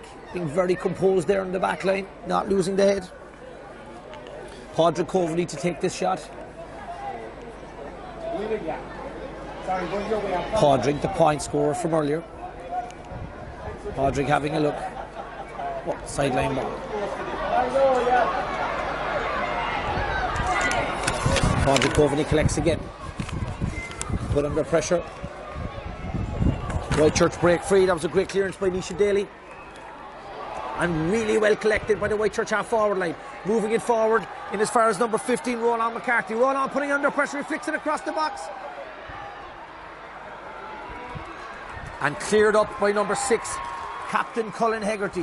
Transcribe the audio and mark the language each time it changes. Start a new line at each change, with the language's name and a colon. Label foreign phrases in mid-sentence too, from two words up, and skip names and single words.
English: Being very composed there on the back line. Not losing the head. Padraig Coveney to take this shot. Padraig, the point scorer from earlier. Padraig having a look. Oh, sideline ball. Padraig Coveney collects again. Put under pressure. Whitechurch break free. That was a great clearance by Nisha Daly. And really well collected by the Whitechurch half forward line. Moving it forward in as far as number 15, Roland McCarthy. Roland putting under pressure, he flicks it across the box. And cleared up by number 6, Captain Colin Hegarty.